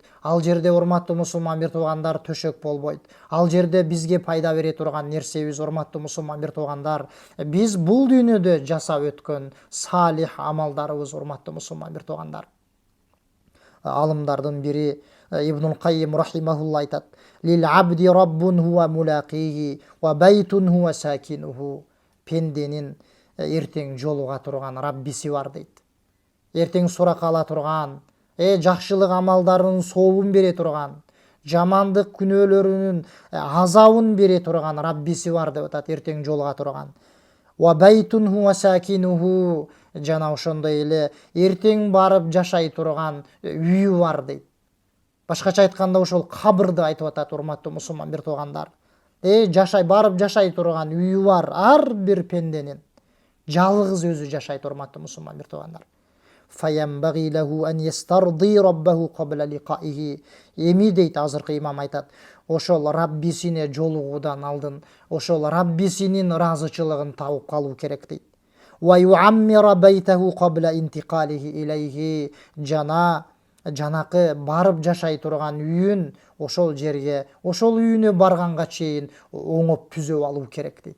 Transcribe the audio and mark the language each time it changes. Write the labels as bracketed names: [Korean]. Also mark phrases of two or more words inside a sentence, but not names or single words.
[Kyrgyz] Ал жерде, урматтуу мусулман бир туугандар, төшөк болбойт. Ал жерде бизге пайда бере турган нерсебиз, урматтуу мусулман бир туугандар, биз бул дүйнөдө жасап өткөн салих амалдарыбыз, урматтуу мусулман бир туугандар. Алымдардын бири Ибнул Каййим рахимахулла айтат: [Arabic] «للعبد رب هو ملاقيه وبيت هو ساكنه». [Kyrgyz] Пенденин эртең жолуга турган Раббиси бар дейт. Эртең сурак ала турган, жакшылык амалдарынын сообун бере турган, жамандык күнөөлөрүнүн азабын бере турган Раббиси бар деп атат, эртең жолуга турган. [Arabic] وبيت هو ساكنه, [Kyrgyz] жана ошондой эле эртең барып жашай турган үйү бар дейт. Башкача айтканда ошол кабырды айтып атат, урматтуу мусулман бир туугандар. Барып жашай турган үйү бар ар бир пенденин. Жалгыз өзү жашайт, урматтуу мусулман бир туугандар. [Arabic] فينبغي له أن يسترضي ربه قبل لقائه. [Kyrgyz] Эми дейт азыркы имам айтат, ошол Раббисине жолугуудан алдын ошол Раббисинин ыраазычылыгын табып калуу керек дейт. [Arabic] ويعمر بيته قبل انتقاله إليه. [Kyrgyz] Жанакы барып жашай турган үйүн ошол жерге, ошол үйүнө барганга чейин оңоп түзөп алуу керек дейт.